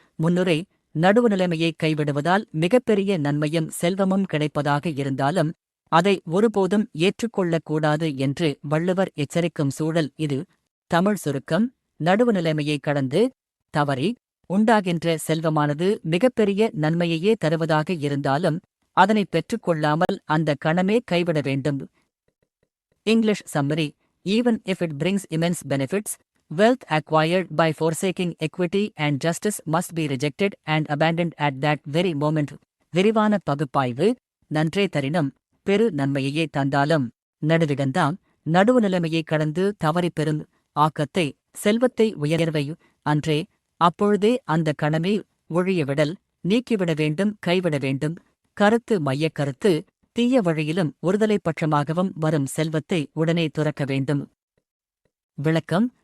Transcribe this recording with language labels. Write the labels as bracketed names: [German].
[Tamil] முன்னுரை நடுவுநிலைமையை கைவிடுவதால் மிகப்பெரிய நன்மையும் செல்வமும் கிடைப்பதாக இருந்தாலும் அதை ஒருபோதும் ஏற்றுக்கொள்ளக்கூடாது என்று வள்ளுவர் எச்சரிக்கும் சூழல் இது. தமிழ் சுருக்கம். நடுவுநிலைமையை கடந்து தவறி உண்டாகின்ற செல்வமானது மிகப்பெரிய நன்மையையே தருவதாக இருந்தாலும் அதனை பெற்றுக்கொள்ளாமல் அந்த கணமே கைவிட வேண்டும். [English] English summary. Even if it brings immense benefits, wealth acquired by forsaking equity and justice must be rejected and abandoned at that very moment. [Tamil] விரிவான பகுப்பாய்வு. நன்றே தரினும் பெரு நன்மையையே தந்தாலும் நடுவிகந்தாம் நடுவுநிலைமையை கடந்து தவறிப் பெறும் ஆக்கத்தை செல்வத்தை உயர்வை அன்றே அப்பொழுதே அந்த கணமே ஒழியவிடல் நீக்கிவிட வேண்டும் கைவிட வேண்டும். கருத்து மையக்கருத்து. தீய வழியிலும் ஒருதலைப்பட்சமாகவும் வரும் செல்வத்தை உடனே துறக்க வேண்டும். விளக்கம்.